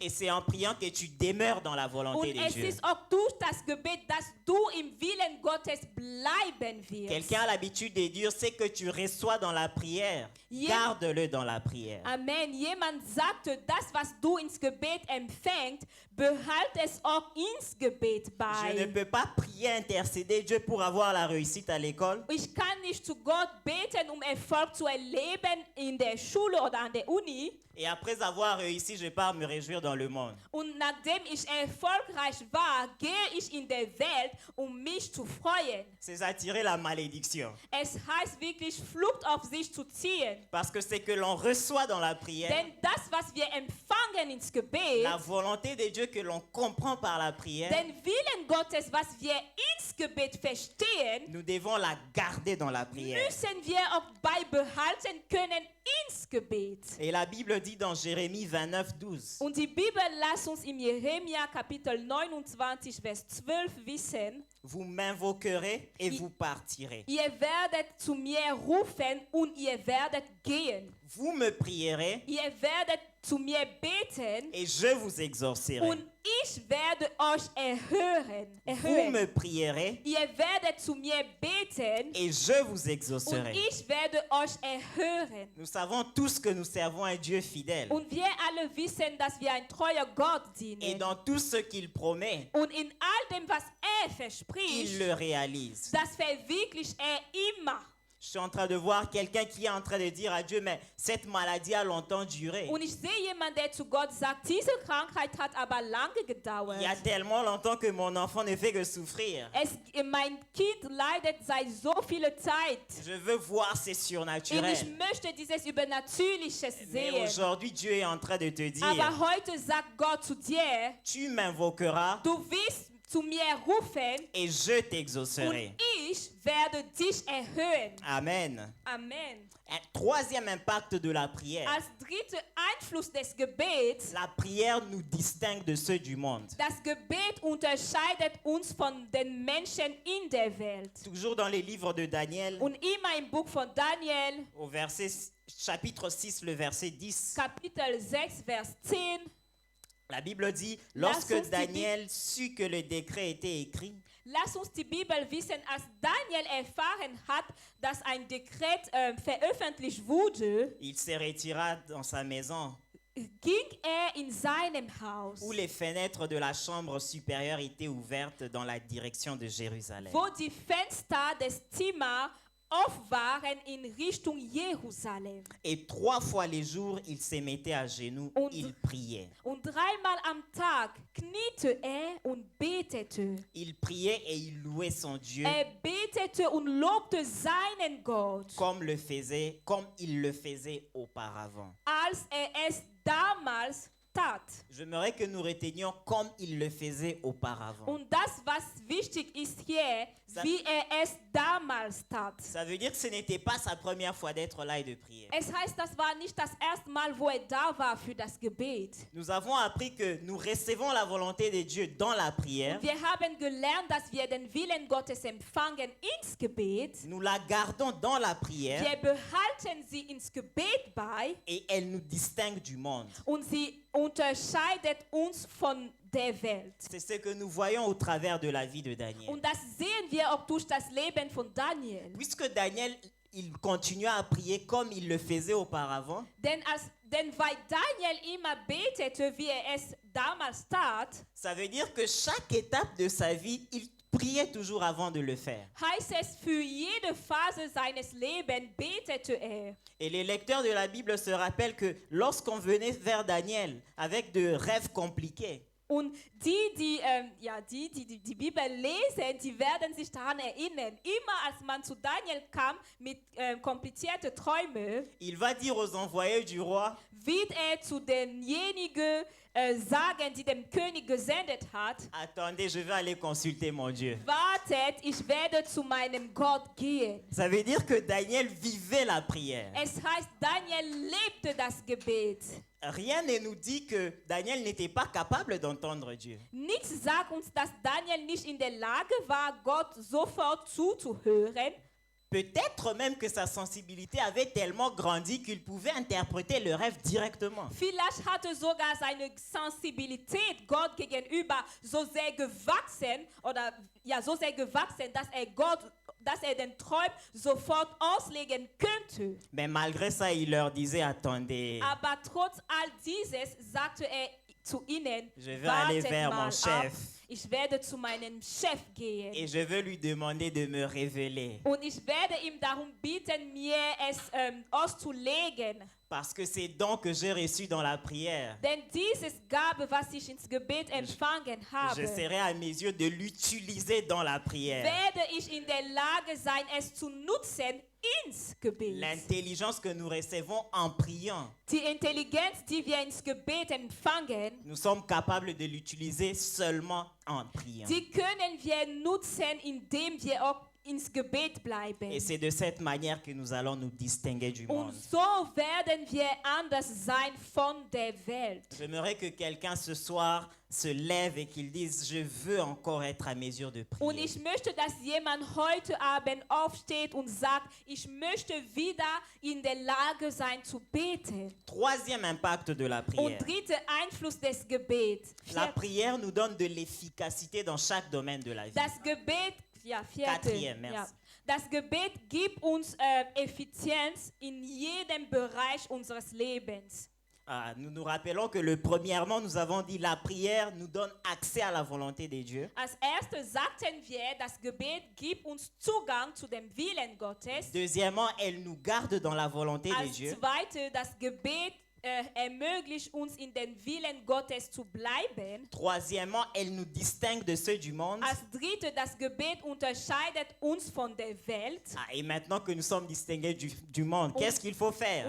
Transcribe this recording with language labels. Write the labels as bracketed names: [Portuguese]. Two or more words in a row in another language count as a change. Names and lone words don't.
[French] Et c'est en priant que tu demeures dans la volonté [German] Und [French] de [German] es [French] Dieu. [German] ist auch durch das Gebet, dass du im Willen Gottes bleiben wirst. [French] Quelqu'un a l'habitude de dire: ce que tu reçois dans la prière, Yeah. garde-le dans la prière. Amen. [German] Jemand sagte, das, was du ins Gebet empfängst, behalte es auch ins Gebet [French] Je ne [German] bei. [French] peux pas prier, intercéder Dieu pour avoir la réussite à l'école. [German] Ich kann nicht zu Gott beten, Erfolg zu erleben in der Schule oder an der Uni. [French] Et après avoir réussi, je pars me réjouir dans le monde. [German] Und nachdem ich erfolgreich war, gehe ich in der Welt, mich zu freuen. [French] C'est attirer la malédiction. [German] Es heißt wirklich, Flucht auf sich zu ziehen. [French] Parce que c'est que l'on reçoit dans la prière, [German] Denn das, was wir empfangen ins Gebet, [French] la volonté de Dieu que l'on comprend par la prière, [German] den Willen Gottes, was wir ins Gebet verstehen, [French] nous devons la garder dans la prière. [German] müssen wir auch beibehalten können ins Gebet. [French] Et la Bible dit dans Jérémie 29, 12, [German] Und die Bibel lässt uns im Jeremia Kapitel 29, Vers 12 wissen, [French] vous m'invoquerez et vous partirez. [German] ihr werdet zu mir rufen und ihr werdet gehen. [French] Vous me prierez [German] Ihr werdet zu mir beten [French] et je vous exaucerai. [German] und ich werde euch erhören. [French] Vous me prierez [German] Ihr werdet zu mir beten [French] et je vous [German] und [French] exaucerai. [German] ich werde euch erhören. [French] Nous savons tous que nous servons un Dieu fidèle. [German] Und wir alle wissen, dass wir ein treuer Gott [French] Et [German] dienen. [French] dans tout ce qu'il promet, [German] Und in all dem, was [French] il [German] verspricht, [French] le réalise. [German] das verwirklicht immer. [French] Je suis en train de voir quelqu'un qui est en train de dire à Dieu: mais cette maladie a longtemps duré. [German] Und ich sehe jemanden, der zu Gott sagt, diese Krankheit hat aber lange gedauert. [French] Il y a tellement longtemps que mon enfant ne fait que souffrir. [German] Mein Kind leidet seit so vieler Zeit. [French] Je veux voir ces [German] Und ich [French] surnaturels. [German] möchte dieses Übernatürliches [French] Mais [German] sehen. [French] aujourd'hui, Dieu est en train de te dire: [German] Aber heute sagt Gott zu dir, [French] tu m'invoqueras [German] du wirst zu mir rufen [French] et je t'exaucerai. [German] und ich werde dich erhöhen. [French] Amen. [German] Amen. [French] Un troisième impact de la prière. [German] Als dritter Einfluss des Gebets, [French] La prière nous distingue de ceux du monde. [German] das Gebet unterscheidet uns von den Menschen in der Welt. [French] Toujours dans les livres de Daniel, [German] Und immer im Buch von Daniel, [French] au chapitre 6, le verset 10, [German] Kapitel 6, Vers 10, [French] la Bible dit, [German] Lass uns [French] lorsque [German] die [French] Daniel sut que le décret était écrit, [German] lass uns die Bibel wissen, als Daniel erfahren hat, dass ein Dekret veröffentlicht wurde, [French] il se retira dans sa maison [German] ging in seinem Haus, [French] où les fenêtres de la chambre supérieure étaient ouvertes dans la direction de Jérusalem. [German] wo die Fenster des Zimmers offen waren in Richtung Jerusalem. [French] Et 3 fois les jours, il se mettait à genoux, [German] Und- [French] il priait. [German] Und dreimal am Tag kniete und betete. [French] Il priait et il louait son Dieu [German] Betete und lobte seinen Gott, [French] comme il le faisait auparavant. [German] als es damals tat. [French] J'aimerais que nous retenions comme il le faisait auparavant. [German] Und das, was wichtig ist hier, wie es damals tat. [French] Ça veut dire que ce n'était pas sa première fois d'être là et de prier. [German] Es heißt, das war nicht das erste Mal, wo da war für das Gebet. [French] Nous avons appris que nous recevons la volonté de Dieu dans la prière. [German] Wir haben gelernt, dass wir den Willen Gottes empfangen ins Gebet. [French] Nous la gardons dans la prière [German] Wir behalten sie ins Gebet bei [French] et elle nous distingue du monde. [German] und sie unterscheidet uns von der Welt. [French] C'est ce que nous voyons au travers de la vie de Daniel. [German] Und das sehen wir auch durch das Leben von Daniel. [French] Puisque Daniel, il continuait à prier comme il le faisait auparavant, [German] Denn weil Daniel immer betete, wie es damals tat, [French] ça veut dire que chaque étape de sa vie, il priait toujours avant de le faire. [German] heißt es, für jede Phase seines Lebens betete er. [French] Et les lecteurs de la Bible se rappellent que lorsqu'on venait vers Daniel avec de rêves compliqués, [German] Und die Bibel lesen, die werden sich daran erinnern. Immer als man zu Daniel kam mit komplizierten Träumen, [French] il va dire aux envoyés du roi, [German] wird zu denjenigen sagen, die dem König gesendet hat, [French] attendez, je vais aller consulter mon Dieu. [German] wartet, ich werde zu meinem Gott gehen. [French] Ça veut dire que Daniel vivait la prière. [German] Es heißt, Daniel lebte das Gebet. [French] Rien ne nous dit que Daniel n'était pas capable d'entendre Dieu. [German] Nichts sagt uns, dass Daniel nicht in der Lage war, Gott sofort zuzuhören. [French] Peut-être même que sa sensibilité avait tellement grandi qu'il pouvait interpréter le rêve directement. [German] Vielleicht hatte sogar seine Sensibilität Gott gegenüber so sehr gewachsen, dass er den Traum sofort auslegen könnte. [French] Mais malgré ça, il leur disait, attendez, [German] Aber trotz all dieses sagte er zu ihnen, [French] je vais aller [German] wartet [French] vers [German] mal [French] mon chef [German] ab. Ich werde zu meinem Chef gehen. [French] et je veux lui demander de me révéler. [German] Und ich werde ihm darum bitten, mir es auszulegen. [French] Parce que ces dons que j'ai reçus dans la prière, [German] Denn dieses Gabe, was ich ins Gebet empfangen habe, [French] je serai à mes yeux de l'utiliser dans la prière. [German] werde ich in der Lage sein, es zu nutzen ins Gebet. [French] L'intelligence que nous recevons en priant, [German] Die Intelligenz, die wir ins Gebet empfangen, [French] nous sommes capables de l'utiliser seulement en priant. [German] die können wir nutzen, indem wir auch ins Gebet bleiben. [French] Et c'est de cette manière que nous allons nous distinguer du [German] Und [French] monde. [German] so werden wir anders sein von der Welt. [French] J'aimerais que quelqu'un ce soir se lève et qu'il dise, je veux encore être à mesure de [German] Und [French] prier. [German] ich möchte, dass jemand heute Abend aufsteht und sagt, ich möchte wieder in der Lage sein zu beten. [French] Troisième impact de la [German] Und [French] prière. [German] dritter Einfluss des Gebets. [French] La prière nous donne de l'efficacité dans chaque domaine de la vie. [German] Das Gebet, [French] Quatrième, merci. [German] Das Gebet gibt uns Effizienz in jedem Bereich unseres Lebens. [French] Nous nous rappelons que premièrement, nous avons dit la prière nous donne accès à la volonté de Dieu. [German] Als erstes sagten wir, das Gebet gibt uns Zugang zu dem Willen Gottes. [French] Deuxièmement, elle nous garde dans la volonté de [German] Als [French] Dieu. [German] zweites, das Gebet ermöglicht uns in den Willen Gottes zu bleiben. [French] Troisièmement, elle nous distingue de ceux du monde. [German] Als dritte, das Gebet unterscheidet uns von der Welt. [French] Et maintenant que nous sommes distingués du monde, qu'est-ce qu'il faut faire?